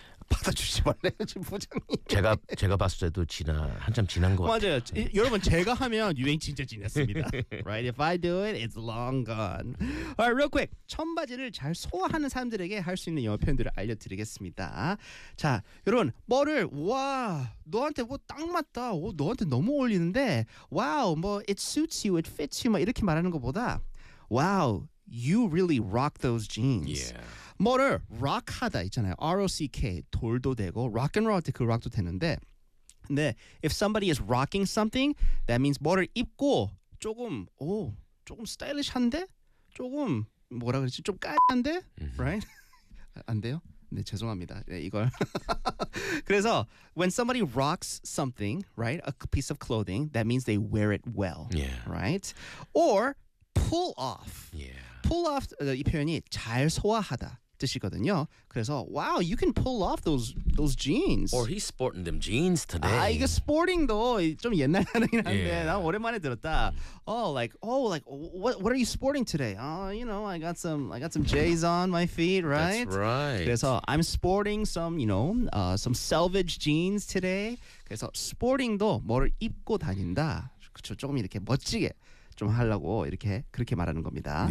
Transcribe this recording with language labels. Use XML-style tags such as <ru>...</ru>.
<ko>받아주지 말래요, 지금 부장님. 제가 봤을 때도 한참 지난 것 같아요. 맞아요. 여러분 제가 하면 유행 진짜 지났습니다.</ko> <en>Right, if I do it, it's long gone. Alright, real quick.</en> <ko>청바지를 잘 소화하는 사람들에게 할 수 있는 영어 표현들을 알려드리겠습니다. 자, 여러분 뭐를 와 너한테 뭐 딱 맞다. 너한테 너무 어울리는데.</ko> <en>Wow, 뭐 it suits you, it fits you,</en> <ko>막 이렇게 말하는 것보다</ko> <en>Wow, you really rock those jeans. Yeah.</en> <ko>뭐를 rock하다 있잖아요. R-O-C-K 돌도 되고 rock and roll 할 때 그 rock도 되는데 근데</ko> <en>if somebody is rocking something that means</en> <ko>뭐를 입고 조금 스타일리시한데 조금 뭐라 그랬지 좀 까만데 right? 안 돼요? 네 죄송합니다. 네, 이걸 그래서</ko> <en>when somebody rocks something right? a piece of clothing that means they wear it well yeah. right? or pull off yeah.</en> <ko>pull off 이 표현이 잘 소화하다 뜻이거든요.</ko> <en>그래서 wow, you can pull off those jeans. Or he's sporting them jeans today.</en> <ko>아 이게 sporting도 좀 옛날 하는 건데 yeah. 나 오랜만에 들었다.</ko> <en>Like what are you sporting today? You know, I got some J's on my feet, right? That's right. 그래서 I'm sporting some, you know, some selvedge jeans today.</en> <ko>그래서 sporting도 뭐를 입고 다닌다. 그렇죠. 조금 이렇게 멋지게. 좀 하려고 이렇게 그렇게 말하는 겁니다.</ko>